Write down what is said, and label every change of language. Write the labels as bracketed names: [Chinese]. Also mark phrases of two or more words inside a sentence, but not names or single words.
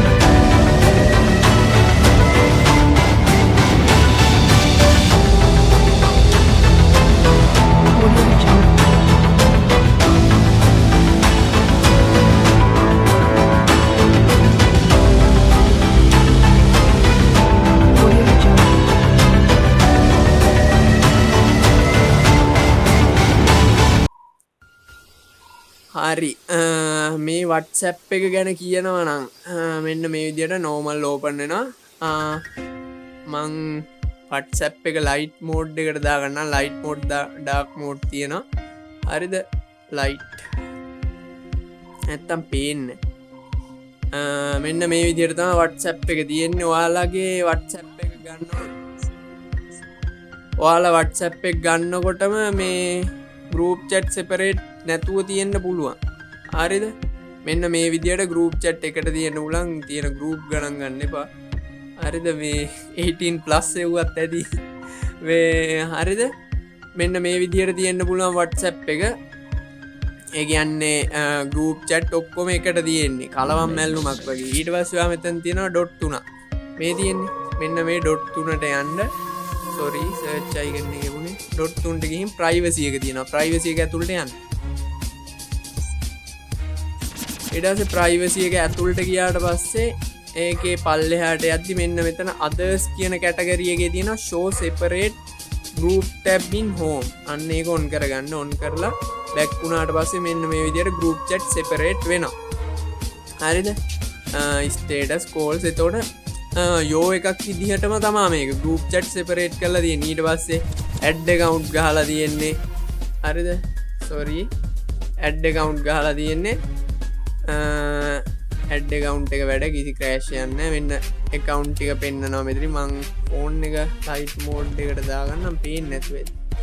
[Sinhala] Audio Jungle. Audio Jungle. හරි මේ WhatsApp එක ගැන කියනවා නම් මෙන්න මේ විදිහට [English] normal open [Sinhala] වෙනවා. මං WhatsApp එක [English] light mode [Sinhala] එකට දාගන්නම්. [English] light mode dark mode [Sinhala] තියෙනවා. හරිද? light නැත්තම් පේන්නේ. මෙන්න මේ විදිහට තමයි WhatsApp එක තියෙන්නේ. ඔයාලගේ WhatsApp එක ගන්නවා. ඔයාලා WhatsApp එක ගන්නකොටම මේ [English] group chat separate [Sinhala] නැතුව තියෙන්න පුළුවන්. හරිද? මෙන්න මේ විදිහට [English] group chat [Sinhala] එකට තියෙන්න උලන් තියෙන group ගණන් ගන්න එපා. හරිද? මේ 18+ එව්වත් ඇති. මේ හරිද? මෙන්න මේ විදිහට තියෙන්න පුළුවන් WhatsApp එක. ඒ කියන්නේ [English] group chat [Sinhala] ඔක්කොම එකට තියෙන්නේ. කලවම් මැල්ලුමක් වගේ. ඊට පස්සේ ඔයා මෙතන තියෙනවා dot 3. මේ තියෙන්නේ. මෙන්න මේ dot 3ට යන්න. sorry [English] search icon [Sinhala] එකේ වුණේ. dot 3ට ගිහින් privacy එක තියෙනවා. privacy එක ඇතුළට යන්න. ඊට පස්සේ privacy එක ඇතුළට ගියාට පස්සේ ඒකේ පල්ලෙහාට යද්දි මෙන්න මෙතන others කියන category එකේ තියෙනවා [English] show separate group tab in home. [Sinhala] අන්න ඒක on කරගන්න. on කරලා back වුණාට පස්සේ මෙන්න මේ විදිහට [English] group chat separate [Sinhala] වෙනවා. හරිද? [English] status calls [Sinhala] එතකොට යෝ එකක් විදිහටම තමයි මේක [English] group chat separate [Sinhala] කරලා තියෙන්නේ. ඊට පස්සේ [English] add account [Sinhala] ගහලා තියෙන්නේ. හරිද? sorry [English] add account [Sinhala] ගහලා තියෙන්නේ. [English] add account [Sinhala] එක වැඩ කිසි crash යන්නේ නැහැ. මෙන්න account ටික පෙන්නනවා මෙතන. මං phone එක [English] light mode [Sinhala] එකට දාගන්නම් පේන්නේ නැතුව ඇති.